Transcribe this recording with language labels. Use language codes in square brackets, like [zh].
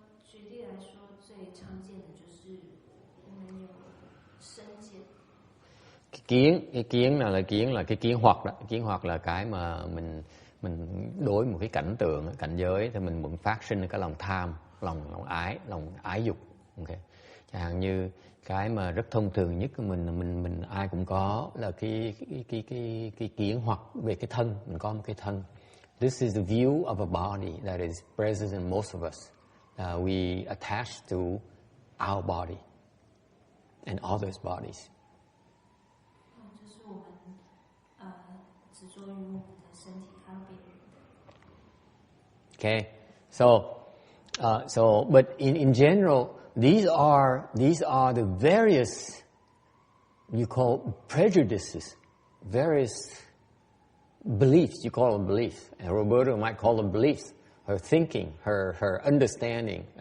[zh] 举例来说，最常见的就是我们有身见。 [vi] cái kiến là cái kiến hoặc đó. Kiến hoặc là cái mà mình đối một cái cảnh tượng, cảnh giới thì mình vẫn phát sinh cái lòng tham, lòng ái dục. Okay. Chẳng hạn như cái mà rất thông thường nhất của mình ai cũng có là cái kiến hoặc về cái thân, mình có một cái thân. [en] This is the view of a body that is present in most of us. We attach to our body and others' bodies. [zh] 就是我们执着于我们的身体还有别人的。 [en] Okay, so but in general, these are the various, you call prejudices, various beliefs. You call them beliefs, and Roberta might call them beliefs. Her thinking, her understanding.